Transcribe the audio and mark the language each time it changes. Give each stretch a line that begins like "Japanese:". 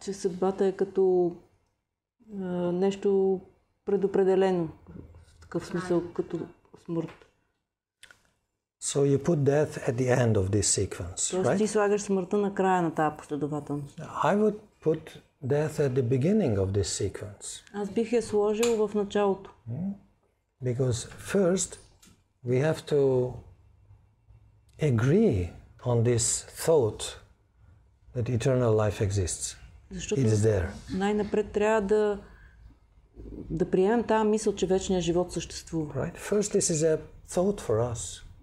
Bulgarian: Че съдбата е като нещо предопределено. В такъв смисъл, като смърт.
English: So you put death at the end of this sequence,
Bulgarian: Тоест ти
English: right?
Bulgarian: слагаш смъртта на края на тази последователност.
English: I would put death at the beginning of this sequence.
Bulgarian: Аз бих я сложил в началото.
English: Because first we have to agree on this thought that eternal life exists.
Bulgarian: Защото
English: It is there.
Bulgarian: най-напред трябва да приемем тази мисъл, че вечният живот съществува.
English: Right? First, this is a thought for us.